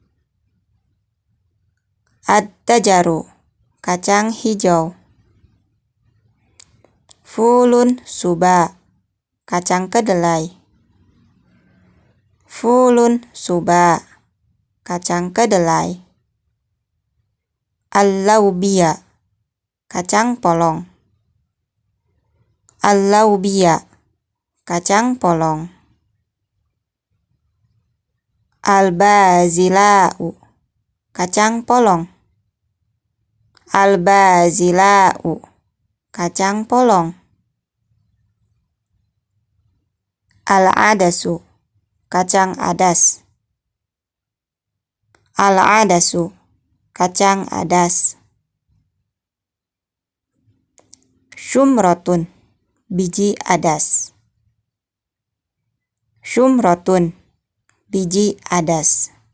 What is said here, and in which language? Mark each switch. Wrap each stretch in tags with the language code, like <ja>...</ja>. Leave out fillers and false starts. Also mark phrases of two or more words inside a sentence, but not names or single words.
<id>Ad-dajaru, kacang hijau.</id> <ar>فول صويا,</ar> <id>kacang kedelai.</id> <ar>فول صويا,</ar> <id>kacang kedelai. Al-laubia, kacang polong. Al-laubia, kacang polong. Al-bazila'u, kacang polong. Al-bazila'u, kacang polong. Al-adasu, kacang adas. Al-adasu, kacang adas. Syumrotun, biji adas. Syumrotun, biji adas.</id>